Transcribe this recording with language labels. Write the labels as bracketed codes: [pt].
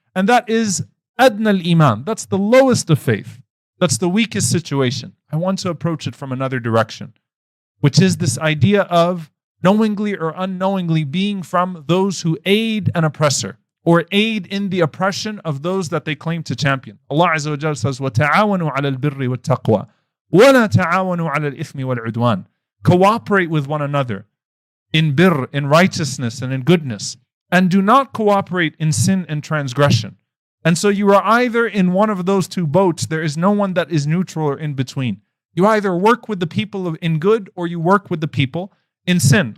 [en] And that is [ar] adna al-iman. [en] That's the lowest of faith. That's the weakest situation. I want to approach it from another direction, which is this idea of knowingly or unknowingly being from those who aid an oppressor or aid in the oppression of those that they claim to champion. Allah Azza wa Jalla says, [ar] وَتَعَاوَنُوا عَلَى الْبِرِّ وَالتَّقْوَى وَلَا تَعَاوَنُوا عَلَى الْإِثْمِ وَالْعُدْوَانِ. [en] Cooperate with one another in birr, in righteousness and in goodness, and do not cooperate in sin and transgression. And so you are either in one of those two boats. There is no one that is neutral or in between. You either work with the people in good or you work with the people in sin.